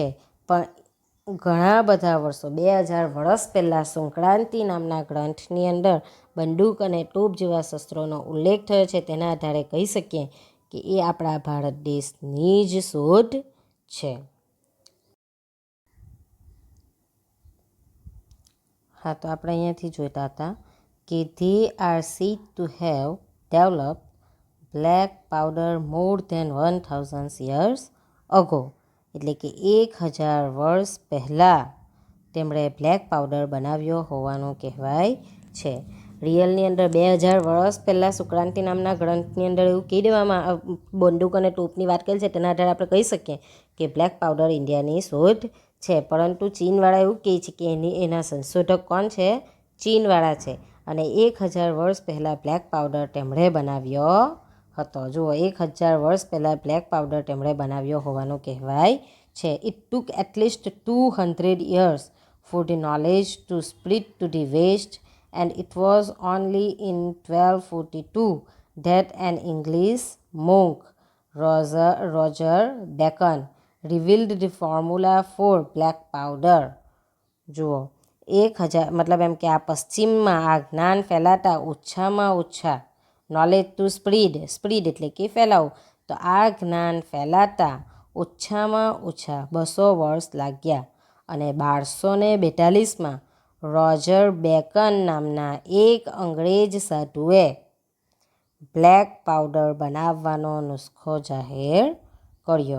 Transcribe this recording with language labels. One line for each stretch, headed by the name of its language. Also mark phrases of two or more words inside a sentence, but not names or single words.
Gujarati: પણ ઘણા બધા વર્ષો 2000 વર્ષ પહેલાં સંક્રાંતિ નામના ગ્રંથની અંદર બંદૂક અને ટોપ જેવા શસ્ત્રોનો ઉલ્લેખ થયો છે. તેના આધારે કહી શકીએ કે એ આપણા ભારત દેશની જ શોધ છે. હા, તો આપણે અહીંયાથી જોતા હતા કે
English: they are said to have developed black powder more than 1000 years ago.
Gujarati: એટલે કે 1000 વર્ષ પહેલાં તેમણે
English: black powder
Gujarati: બનાવ્યો હોવાનું કહેવાય છે. રિયલની અંદર 2000 વર્ષ પહેલાં શુક્રાંતિ નામના ગ્રંથની અંદર એવું કહી દેવામાં બંદૂક અને ટોપની વાત કરી છે. તેના આધારે આપણે કહી શકીએ કે
English: black powder
Gujarati: ઇન્ડિયાની શોધ છે. પરંતુ ચીનવાળા એવું કહે છે કે એના સંશોધક કોણ છે? ચીનવાળા છે. અને 1000 વર્ષ પહેલાં
English: black powder
Gujarati: તેમણે બનાવ્યો હતો. જુઓ, 1000 વર્ષ પહેલાં
English: black powder
Gujarati: તેમણે બનાવ્યો હોવાનું કહેવાય છે.
English: it took atleast 200 years for the knowledge to spread to the west, and it was only in 1242 that an English monk, Roger Bacon, revealed the formula for black powder.
Gujarati: જુઓ, 1000 મતલબ એમ કે આ પશ્ચિમમાં આ જ્ઞાન ફેલાતા ઓછામાં ઓછા
English: knowledge to spread
Gujarati: એટલે કે ફેલાવું, તો આ જ્ઞાન ફેલાતા ઓછામાં ઓછા 200 વર્ષ લાગ્યા. અને 1242માં રોજર બેકન નામના એક અંગ્રેજ સાધુએ
English: black powder
Gujarati: બનાવવાનો નુસ્ખો જાહેર કર્યો.